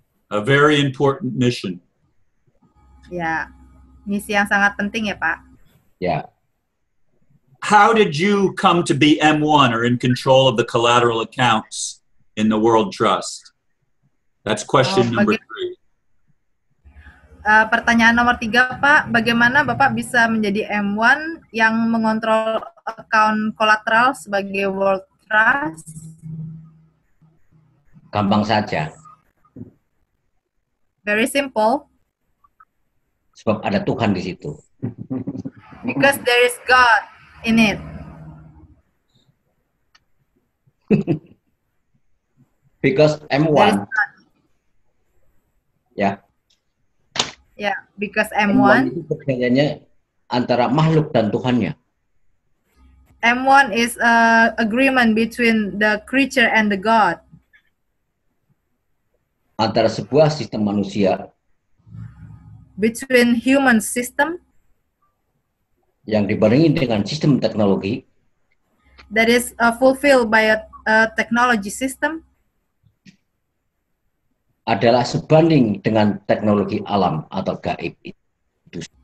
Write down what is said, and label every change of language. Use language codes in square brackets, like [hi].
[en] A very important mission. [id] Ya, misi yang sangat penting ya Pak. Ya. [en] How did you come to be M1 or in control of the collateral accounts in the World Trust? That's question number 3. [id] Pertanyaan nomor 3, Pak. Bagaimana Bapak bisa menjadi M1 yang mengontrol account kolateral sebagai World Trust? Gampang saja. [en] Very simple. [id] Sebab ada Tuhan di situ. [en] Because there is God in it. Because M1. [id] Ya. Ya, [en] because M1 [id] itu perjanjiannya antara makhluk dan Tuhannya. [en] M1 is a agreement between the creature and the God. [id] Antara sebuah sistem manusia [en] between human system [id] yang dibarengi dengan sistem teknologi [en] that is fulfilled by a technology system [id] adalah sebanding dengan teknologi alam atau gaib itu.